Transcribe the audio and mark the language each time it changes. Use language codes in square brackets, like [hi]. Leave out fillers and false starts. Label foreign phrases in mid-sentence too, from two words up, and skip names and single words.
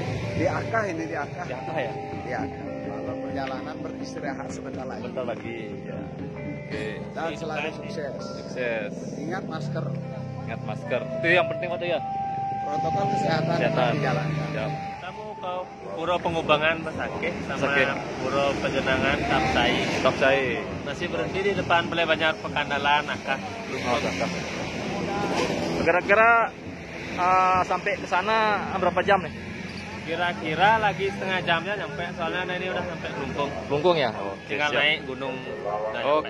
[id] Di Akah ini, di Akah. Di Akah ya? Di Akah. Kalau perjalanan beristirahat sebentar lagi. Bentar lagi ya. Oke. Dan selalu sukses. Sukses. Ingat masker. Ingat masker. Itu yang penting waktu ya. Protokol kesehatan tetap dijalankan. Siap. Kita mau ke Pura Pengubangan Besakeh sama Besakeh. Pura Penjenangan Tapsai. Tapsai. Masih berhenti di depan Balai Banjar Pekandalan Akah. Oh, cakep. Kira-kira sampai ke sana berapa jam nih? Kira-kira lagi setengah jamnya nyampe, soalnya ini udah sampai Kelungkung. Kelungkung ya? Oke, Tinggal siap. naik gunung. udah nyampe.